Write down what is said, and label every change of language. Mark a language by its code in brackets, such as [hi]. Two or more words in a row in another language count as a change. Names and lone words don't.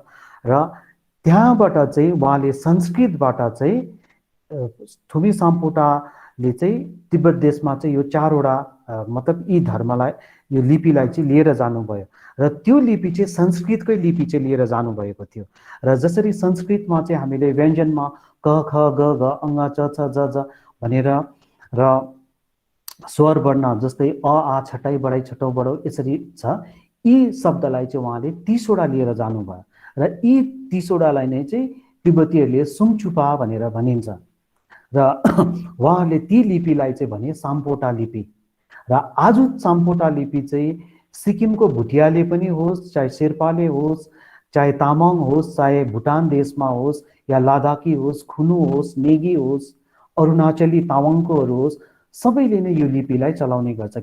[ne] र त्यहाँबाट चाहिँ उहाँले संस्कृतबाट चाहिँ थुमी साम्पोटाले चाहिँ तिब्बत देशमा चाहिँ यो 4वटा मतलब यी धर्मलाई, यो लिपिलाई चाहिँ लिएर जानुभयो। र त्यो लिपि चाहिँ संस्कृतकै लिपि चाहिँ लिएर जानुभएको थियो। र जसरी संस्कृतमा चाहिँ हामीले व्यञ्जनमा क ख ग घ अङ्ग च छ ज ज भनेर र स्वर वर्ण जस्तै अ आ छटाई बढाई छटौ बडौ यसरी छ, यी शब्दलाई चाहिँ उहाँले 30वटा लिएर जानुभयो। र यी 30वटालाई नै चाहिँ तिब्बतीहरूले सुङचुपा भनेर भनिन्छ। र उहाँहरूले ती लिपिलाई चाहिँ भने साम्पोटा लिपि। र आज साम्पोटा लिपि चाहिँ सिक्किमको भुटियाले पनि होस्, चाहे शेर्पाले होस्, चाहे तामाङ होस्, चाहे भुटान देशमा होस् या लद्दाखी होस्, खुनु होस्, नेगी होस्, अरुणाचली तामाङकोहरू होस्, सबैले नै यो लिपिलाई चलाउने गर्छ।